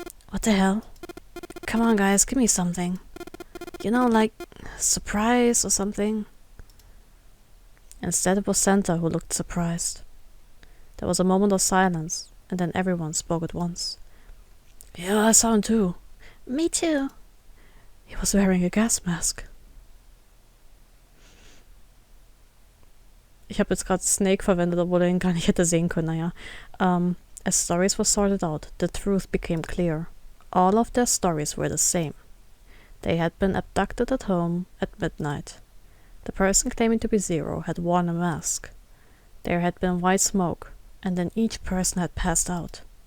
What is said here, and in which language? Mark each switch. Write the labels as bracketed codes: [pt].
[en] What the hell? Come on guys, give me something. You know, like surprise or something. Instead it was Santa who looked surprised. There was a moment of silence, and then everyone spoke at once. Yeah, I saw him too. Me too. He was wearing a gas mask. [de] Ich habe jetzt gerade Snake verwendet, obwohl er ihn gar nicht hätte sehen können, naja. [en] As stories were sorted out, the truth became clear. All of their stories were the same. They had been abducted at home at midnight. The person claiming to be Zero had worn a mask. There had been white smoke, and then each person had passed out.